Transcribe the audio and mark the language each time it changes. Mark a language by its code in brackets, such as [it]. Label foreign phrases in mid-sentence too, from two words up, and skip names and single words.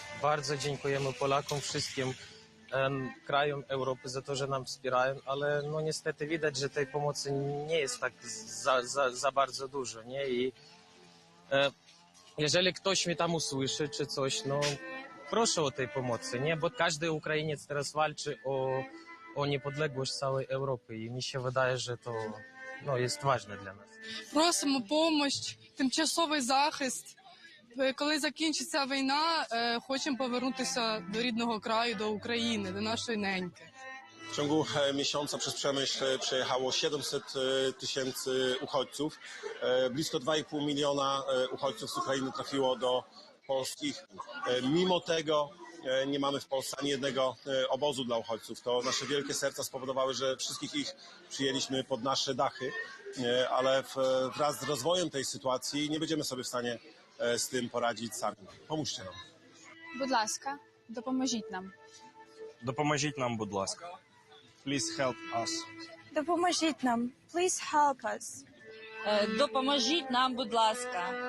[pl] Bardzo dziękujemy Polakom, wszystkim krajom Europy za to, że nam wspierają, ale no niestety widać, że tej pomocy nie jest tak za bardzo dużo, nie? I jeżeli ktoś mnie tam usłyszy czy coś, no proszę o tej pomocy, nie? Bo każdy Ukrainiec teraz walczy o niepodległość całej Europy i mi się wydaje, że to jest ważne [uk] для нас. Просимо помощь, тимчасовий захист. Коли закінчиться війна, хочемо повернутися до рідного краю, до України, до нашої неньки. [pl] W ciągu miesiąca przez Przemyśl przejechało 700 tysięcy uchodźców. Blisko 2,5 miliona uchodźców z Ukrainy trafiło do polskich. Mimo tego nie mamy w Polsce ani jednego obozu dla uchodźców. To nasze wielkie serca spowodowały, że wszystkich ich przyjęliśmy pod nasze dachy, ale wraz z rozwojem tej sytuacji nie będziemy sobie w stanie z tym poradzić sami. Pomóżcie nam. [uk] Будь ласка, допоможіть нам. Допоможіть нам, будь ласка. [en] Please help us. [uk] Допоможіть нам. [en] Please help us. [uk] Допоможіть нам, будь ласка.